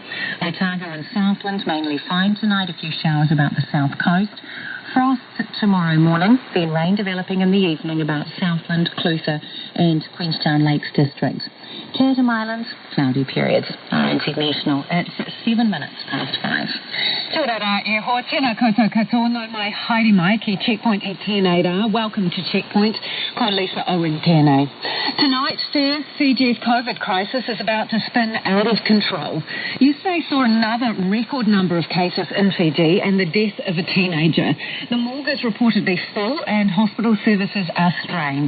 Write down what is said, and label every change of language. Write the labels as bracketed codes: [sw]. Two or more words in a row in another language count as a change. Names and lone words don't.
[en] Otago and Southland, mainly fine tonight. A few showers about the south coast. Frost tomorrow morning, then rain developing in the evening about Southland, Clutha and Queenstown Lakes districts. Chatham Islands, cloudy periods. RNZ National at 7 minutes past 5. [mi] Kia ora e ho tēnā koutou katoa no mai haere mai ki Checkpoint e tēnei rā. [en] Welcome to Checkpoint. [mi] Ko Lisa Owen tēnei. [en] Tonight, Sir, Fiji's COVID crisis is about to spin out of control. Yesterday saw another record number of cases in Fiji and the death of a teenager. The morgue is reportedly full and hospital services are strained.